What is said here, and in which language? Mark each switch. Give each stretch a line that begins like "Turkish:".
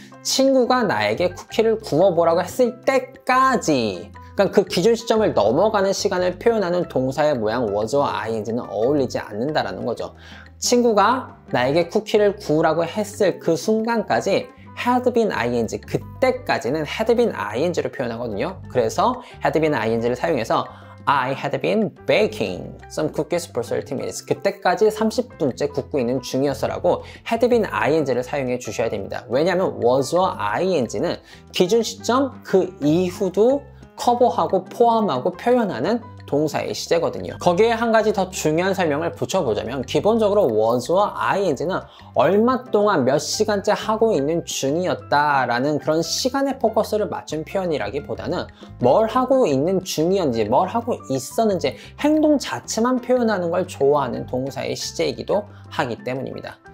Korean: 친구가 나에게 쿠키를 구워보라고 했을 때까지 그러니까 그 기준 시점을 넘어가는 시간을 표현하는 동사의 모양 was와 ing는 어울리지 않는다라는 거죠. 친구가 나에게 쿠키를 구우라고 했을 그 순간까지 had been ing, 그때까지는 had been ing로 표현하거든요. 그래서 had been ing를 사용해서
English: I had been baking some cookies for 30 minutes.
Korean: 그때까지 30분째 굽고 있는 중이었어라고 had been ing를 사용해 주셔야 됩니다. 왜냐하면 was와 ing는 기준 시점 그 이후도 커버하고 포함하고 표현하는 동사의 시제거든요. 거기에 한 가지 더 중요한 설명을 붙여보자면 기본적으로 was와 ing는 얼마 동안 몇 시간째 하고 있는 중이었다라는 그런 시간에 포커스를 맞춘 표현이라기보다는 뭘 하고 있는 중이었는지 뭘 하고 있었는지 행동 자체만 표현하는 걸 좋아하는 동사의 시제이기도 하기 때문입니다.